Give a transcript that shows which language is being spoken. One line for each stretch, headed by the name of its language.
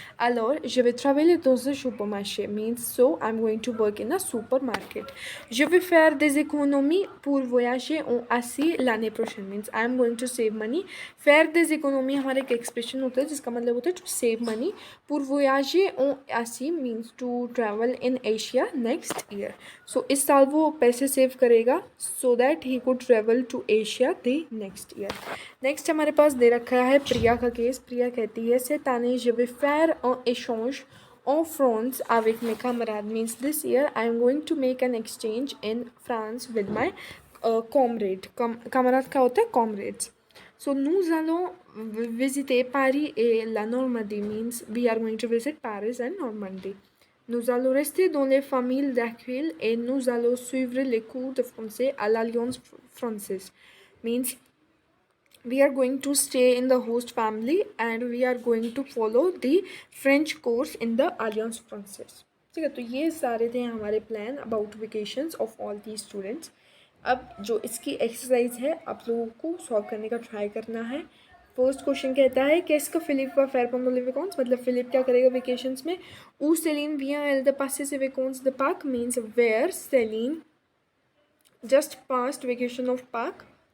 French: Alors je vais travailler dans un supermarché
English: means so I'm going to work in a supermarket.
French: Je vais faire des économies pour voyager en Asie l'année prochaine
English: means I'm going to save money.
French: faire des économies
Hindi: हमारा एक expression होता है जिसका मतलब होता है
English: to save money.
French: pour voyager en Asie
English: means to travel in Asia next year. So
Hindi: इस साल वो पैसे सेव करेगा
English: so that he could travel to Asia the next year.
Hindi: Next हमारे पास दे रखा है प्रिया का केस. प्रिया कहती है
French: cette année je vais faire un échange en France avec mes camarades
English: means this year I am going to make an exchange in France with my comrade.
Hindi: camarade क्या होता है comrades.
French: So nous allons visiter Paris et la Normandie
English: means we are going to visit Paris and Normandy.
French: Nous allons rester dans les familles d'accueil et nous allons suivre les cours de français à l'Alliance française.
English: Means we are going to stay in the host family and we are going to follow the French course in the Alliance Française.
Hindi: ठीक है, तो ये सारे थे हमारे plan
English: About vacations of all the students.
Hindi: अब जो इसकी एक्सरसाइज है आप लोगों को सॉल्व करने का ट्राई करना है. फर्स्ट क्वेश्चन कहता है कि इसका फिलिप
French: व faire pendant les vacances,
Hindi: मतलब फिलिप क्या करेगा वेकेशंस में.
French: ऊ सेलिन vient elle de passer ses vacances de Pâques
English: means where Celine just passed vacation of Pâques.